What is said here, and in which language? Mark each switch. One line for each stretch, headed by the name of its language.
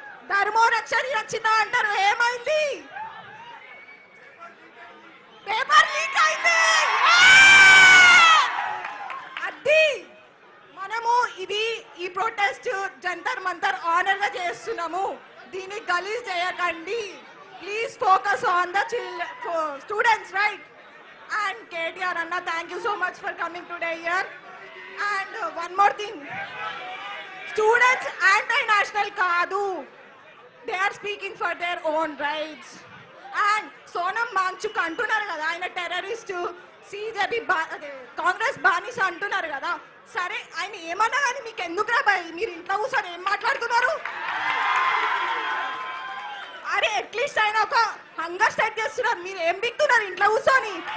Telugu: ధర్మోరక్షణ రక్షిత అంటారు. ఏమైంది? Paper leak అయింది. అది మనము ఈ ప్రొటెస్ట్ జంతర్ మంతర్ ఆనర్ గా చేస్తున్నాము. దీన్ని గలీజ్ చేయకండి.
English: please focus on the students, right? And KTR Anna, thank you so much for coming today here. And one more thing, students anti-national
Telugu: kaadu,
English: they are speaking for their own rights.
Telugu: And Sonam Wangchuk antunaru kada ayana terrorist, CJP Congress బానిస అంటున్నారు కదా, సరే ఆయన ఏమన్నా కానీ మీకు ఎందుకురా భయ్, మీరు ఇంట్లో కూర్చొని ఏం మాట్లాడుతున్నారు? అరే అట్లీస్ట్ ఆయన ఒక హంగర్ స్టార్ట్ చేస్తున్నారు, మీరు ఏం బిక్తున్నారు ఇంట్లో కూర్చొని?